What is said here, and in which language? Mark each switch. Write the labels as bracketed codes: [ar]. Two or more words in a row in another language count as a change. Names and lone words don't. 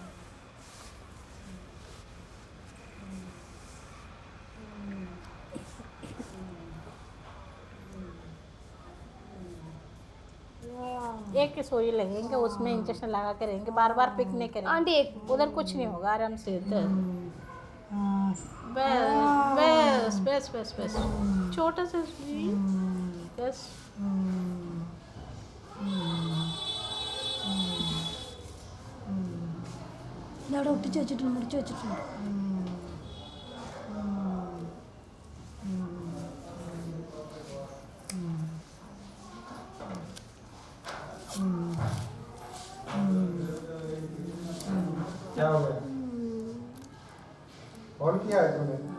[hi] एक सुई लगेंगे, उसमें इंजेक्शन लगा के रहेंगे, बार बार पिक नहीं करेंगे। आंटी एक उधर कुछ नहीं होगा, आराम से इधर बस बस बस बस बस छोटा सा सुई, बस। [ml] ഒട്ടി വെച്ചിട്ടുണ്ട്, മുറിച്ച് വെച്ചിട്ടുണ്ട്. [hi] क्या हो गया? और क्या है तुम्हें?